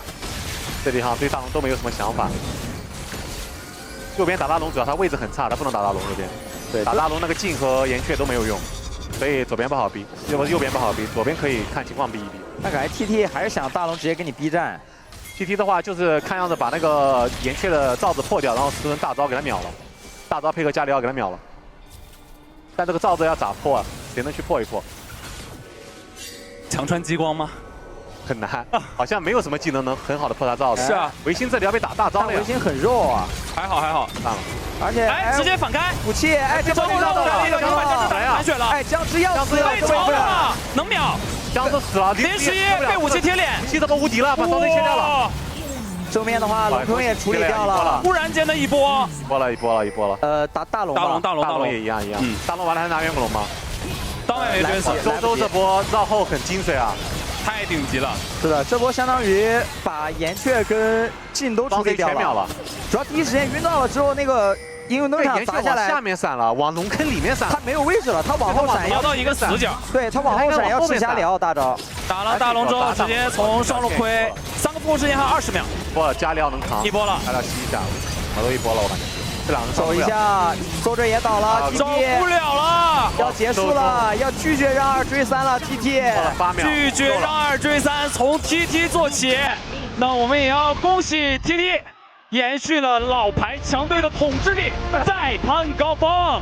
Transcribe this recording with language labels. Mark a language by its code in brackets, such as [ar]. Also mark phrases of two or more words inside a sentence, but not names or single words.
[zh] 這地方對大龍都沒有什麼想法。右邊打大龍主要他位置很差，他不能打大龍右邊。對，打大龍那個鏡和岩雀都沒有用，所以左邊不好逼，右邊不好逼，左邊可以看情況逼一逼。那感覺 TT 還是想大龍直接跟你逼戰。 TT 的話就是看樣子把那個岩雀的罩子破掉，然後石頭人大招給他秒了，大招配合加里奧給他秒了。但這個罩子要咋破啊？誰能去破一破？強穿激光嗎？很難，好像沒有什麼技能能很好的破他罩子。是啊，維新這裡要被打大招了呀。維新很肉啊，還好，算了。而且直接反開武器，這波遇到了，反血了，僵屍要死了，被超了，能秒，僵屍死了，連11被武器貼臉，武器這波無敵了，把雙隊切掉了。正面的話，龍坑也處理掉了，突然間的一波，一波了。大龍也一樣。大龍完了還是拿遠古龍嗎？當然沒追死。周這波繞後很精髓啊。太頂級了，是的，這波相當於把岩雀跟鏡都處理掉了。主要第一時間暈到了之後，那個應用燈塔砸下來，下面閃了，往龍坑裡面閃。他沒有位置了，他往後閃要到一個死角。對，他往後閃要吃加里奧大招。打了大龍之後，直接從雙路虧，3個復活時間還有20秒。波了，加里奧能扛。一波了，加里奧吸一下，我都一波了，我感覺。這兩個守一下，搜着也倒了，守不了了，要結束了，要拒絕讓2追3了 ，TT。拒絕讓2追3，從 TT 做起。那我們也要恭喜 TT， 延續了老牌強隊的統治力，再攀高峰。